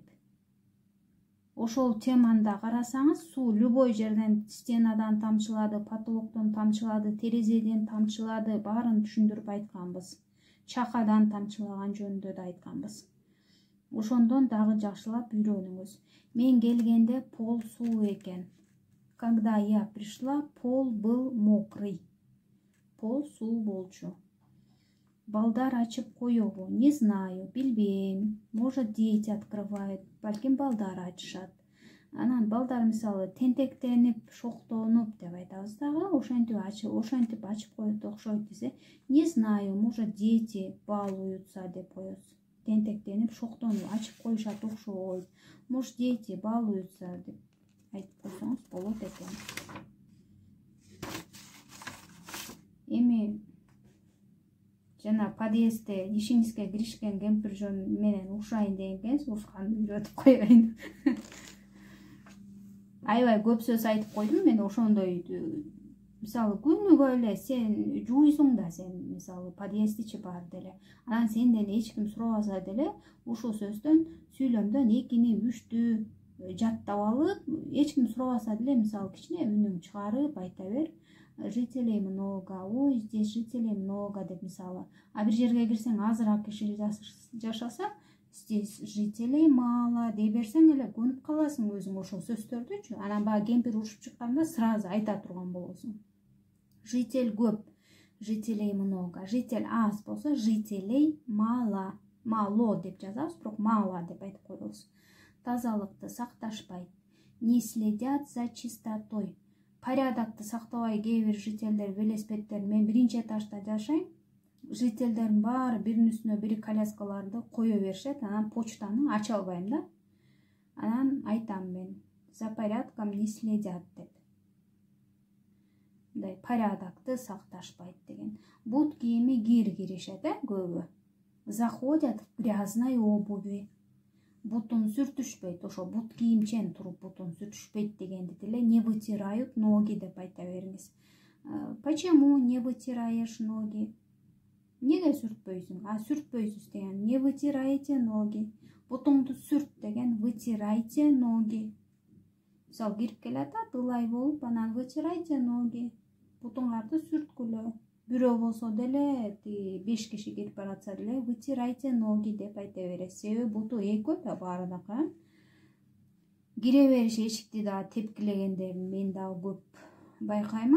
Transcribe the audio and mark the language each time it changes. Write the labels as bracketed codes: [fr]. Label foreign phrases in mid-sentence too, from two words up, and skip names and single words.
[ky] Ошол теманы да карасаңыз, суу любой жерден, стенадан тамчылады, потолоктон тамчылады, терезеден тамчылады, баарын түшүндүрүп айтканбыз. Чакадан тамчылаган жөнүндө да айтканбыз. Ошондон дагы жакшылап үйрөнүңүз. Мен келгенде пол суу экен. [ru] Когда я пришла, пол был мокрый. [ky] Пол суу болчу. Балдар ачып коебу? [ru] Не знаю, билбейм. Может, дети открывают, [ky] балким балдар ачышат. Анан балдар мисалы тентектенип, шоктонуп деп айтабыз дагы, ошентип ачып коет окшойт десе, [ru] не знаю, может, дети балуются [ky] деп коебуз. Тентектенип, шоктонуп ачып коюшат окшойт. [ru] Может, дети балуются [ky] деп айтып койсоңуз болот экен. Эми жана подъездде ишиңизге киришкен кемпир менен урушайын дегенсиз, урушканды үйрөтүп койбойн. Аябай көп сөз айтып койдум мен ошондой. Мисалы, күнүгө эле сен жууйсуң да, сен мисалы подъезд ичи бар деле. Анан сенден эч ким сурабаса деле, ушул сөздөн, сүйлөмдөн 2-3 жаттап алып, эч ким сурабаса деле, мисалы, кичине үнүң чыгарып айта бер. [ru] Жителей много, ой, здесь жителей много [ky] деп мисалы. А бир жерге кирсең, азыраак киши жашаса, [ru] здесь жителей мало [ky] дей берсең эле көнүп каласың өзүң ошол сөздөрдүчү. Анан баа кемпир урушуп чыкканда сразу айта турган болосуң. Житель көп, [ru] жителей много. [ky] Житель аз болсо, [ru] жителей мало. [ky] Мало деп жазабыз, бирок мало деп айтып коебуз. Тазалыкты сакташпайт. [ru] Не следят за чистотой. [ky] Порядокты сактабай кээ бир жительдер, велосипеддер, мен биринчи этажда жашайм. Жительдердин баары биринин үстүнө бири коляскаларды кое беришет, анан почтаны ача албайм да. Анан айтам мен, [ru] за порядком не следят деп. [ky] Мындай порядокты сакташпайт деген. Бут кийими киришет, көбү. [ru] Заходят в грязной обуви. [ky] Бутун сүртүшпөйт, ошо бут кийимчен туруп бутун сүртүшпөйт дегенди деле [ru] не вытирают ноги [ky] деп айта бериңиз. [ru] Почему не вытираешь ноги? [ky] Неге сүртпөйсүң? А сүртпөйсүз деген [ru] не вытираете ноги. [ky] Бутуңду сүрт деген [ru] вытирайте ноги. [ky] Мисалы, кирип келатат, ылай болуп, анан [ru] вытирайте ноги. [ky] Бутуңарды сүрткүлө. Бирөө болсо деле, 5 киши кирип баратса деле, [ru] вытирайте ноги [ky] деп айта бересиз. Себеби буту экөө да баарынакы. Кире бериш эшикти дагы тепкилегендерин мен дагы көп байкаймын.